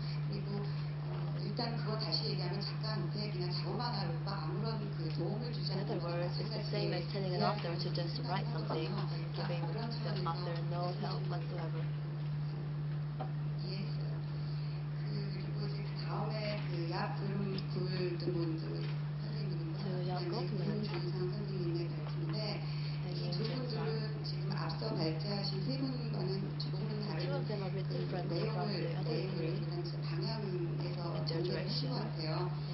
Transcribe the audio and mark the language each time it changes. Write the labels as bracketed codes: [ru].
[ko] 그리고 일단 그거 다시 얘기하면 작가한테 그냥 작업만 하려고 아무런 그 도움을 주지 [en] In other [ko] 않는 [en] words, it's the same as telling an author to just write something and giving the author no help whatsoever. [ko] 이해했어요. 그리고 이제 그 다음에 그약 굴드문드 선생님과 조인상 선생님의 발표인데 이 두 분들은 지금 앞서 발제하신 세 분과는 조금은 다른 내용을 방향에서 전개하신 것 같아요.